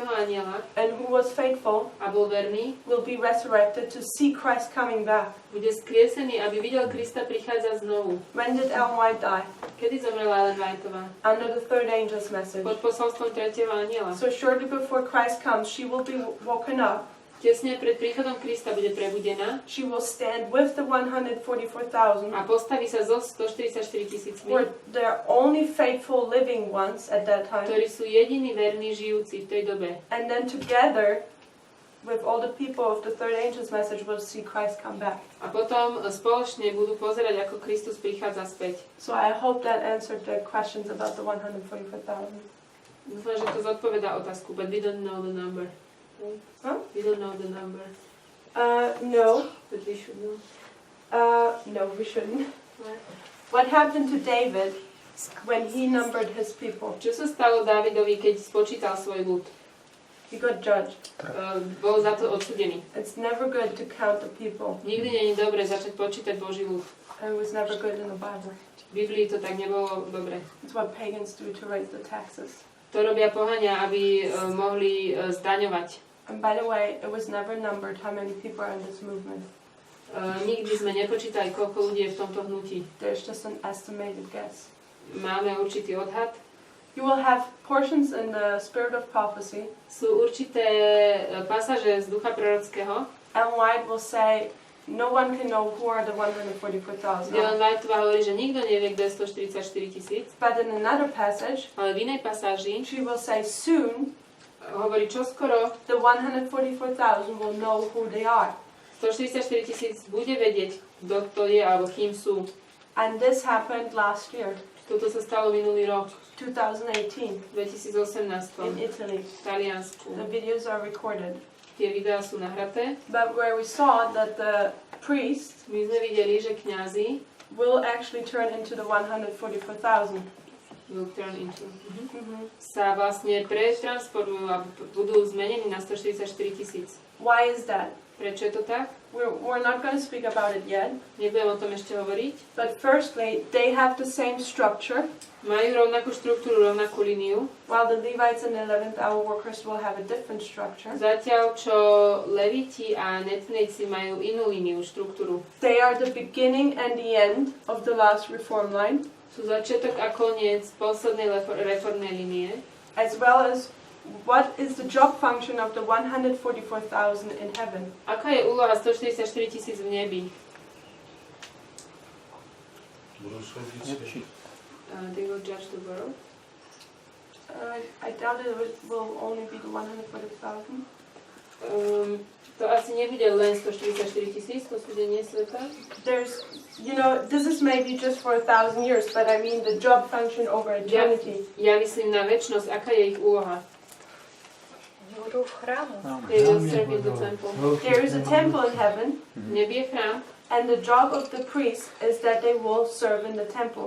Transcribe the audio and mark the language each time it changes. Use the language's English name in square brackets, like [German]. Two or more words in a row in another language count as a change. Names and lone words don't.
[Slovak] anjela [English] and who was faithful [Slovak] a bol verný, [English] will be resurrected to see Christ coming back. [Slovak] bude skriesený, aby videl Krista prichádzať znovu. [English] When did Ellen White die? [Slovak] Kedy zomrela Ellen Whiteová? [English] Under the third angel's message. [Slovak] Pod posolstvom 3. anjela. [English] So shortly before Christ comes, she will be woken up. [Slovak] Tesne pred príchodom Krista bude prebudená [English] She will stand with the 144,000, [Slovak] a postaví sa so 144 000, [English] who are the only faithful living ones at that time. [Slovak] ktorí sú jediní verní žijúci v tej dobe. [English] And then together, with all the people of the third angel's message, will see Christ come back. [Slovak] A potom spoločne budú pozerať, ako Kristus prichádza späť. [English] So I hope that answered the questions about the 144,000. [Slovak] Dúfam, že to zodpovedá otázku, [English] but we don't know the number. Right? Huh? We don't know the number, No. but we should know. No, we shouldn't. Right? What happened to David when he numbered his people? [Slovak] Čo sa stalo Dávidovi, keď spočítal svoj ľud? [English] He got judged. [Slovak] Bol za to odsudený. [English] It's never good to count the people. [Slovak] Nikdy nie je dobre začať počítať Boží ľud. [English] It was never good in the Bible. [Slovak] V Biblii to tak nebolo dobre. [English] It's what pagans do to raise the taxes. [Slovak] To robia pohania, aby mohli zdaňovať. [English] And by the way, it was never numbered how many people are in this movement. [Slovak] Nikdy sme nepočítali, koľko ľudí je v tomto hnutí. [English] There's just an estimated guess. [Slovak] Máme určitý odhad. [English] You will have portions in the spirit of prophecy. [Slovak] Sú určité pasáže z ducha prorockého. [English] Ellen White will say, no one can know who are the 144,000. [Slovak] Ellen Whiteová hovorí, že nikto nevie, kto je 144 000. [English] But in another passage, [Slovak] Ale v inej pasáži [English] she will say, soon [Slovak] hovorí čoskoro, [English] the 144,000 will know who they are. [Slovak] 144 000 bude vedieť, kto to je alebo kým sú. [English] And this happened last year, [Slovak] Toto sa stalo minulý rok, [English] 2018, [Slovak] 2018 [English] in Italy. [Slovak] v Taliansku. [English] The videos are recorded. [Slovak] Tie videá sú nahraté. [English] But where we saw that the priest [Slovak] My sme videli, že kňazi [English] will actually turn into the 144,000. will turn into, [Slovak] sa vlastne pretransformujú a budú zmenení na 144 000. [English] Why is that? [Slovak] Prečo je to tak? [English] We're not going to speak about it yet. [Slovak] Nebudem o tom ešte hovoriť. [English] But firstly, they have the same structure, [Slovak] Majú rovnakú štruktúru, rovnakú líniu, [English] while the Levites and the 11th hour workers will have a different structure. [Slovak] zatiaľ čo Leviti a netníci majú inú líniu, štruktúru. [English] They are the beginning and the end of the last reform line, [Slovak] Sú začiatok a koniec poslednej reformnej línie. [English] as well as what is the job function of the 144,000 in heaven. [Slovak] Aká je úloha 144 000 v nebi? Budú súdiť svet. [English] They will judge the world. I doubt it will only be the 144,000. [Slovak] To asi nebude len 144 000, to súdenie sveta. [English] There's, this is maybe just for 1,000 years, but I mean the job function over eternity. [Slovak] Ja myslím na večnosť, aká je ich úloha. Budú v chrámu. [English] They will serve in the temple. There is a temple in heaven, [Slovak] V nebi je chrám, [English] And the job of the priest is that they will serve in the temple.